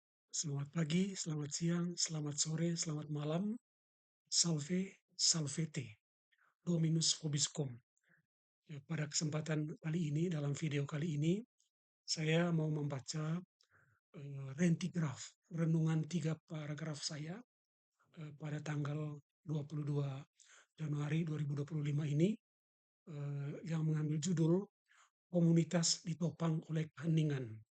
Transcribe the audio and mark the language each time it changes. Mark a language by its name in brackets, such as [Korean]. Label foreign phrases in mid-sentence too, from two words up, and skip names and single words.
[Indonesian] Selamat pagi, selamat siang, selamat sore, selamat malam. [Latin] Salve, salvete, Dominus vobiscum. [Indonesian] Ya, pada kesempatan kali ini, dalam video kali ini, saya mau membaca Rentigraf, renungan 3 paragraf saya pada tanggal 22 Januari 2025 ini, yang mengambil judul Komunitas Ditopang oleh Keheningan.